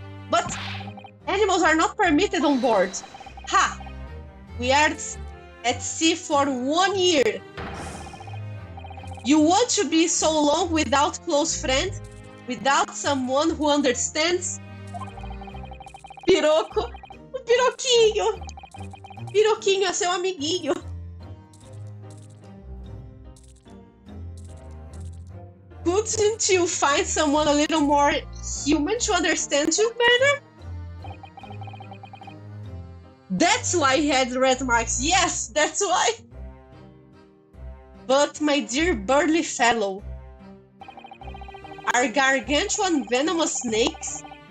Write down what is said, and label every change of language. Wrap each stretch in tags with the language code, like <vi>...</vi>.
<en>But animals are not permitted on board. Ha! We are at sea for 1 year. You want to be so long without close friend? Without someone who understands?</en> <pt>Piroco, o piroquinho. Piroquinho é seu amiguinho.</pt> <en>Couldn't you find someone a little more human to understand you better? That's why he had red marks. Yes, that's why. But my dear burly fellow, are gargantuan venomous snakes?</en>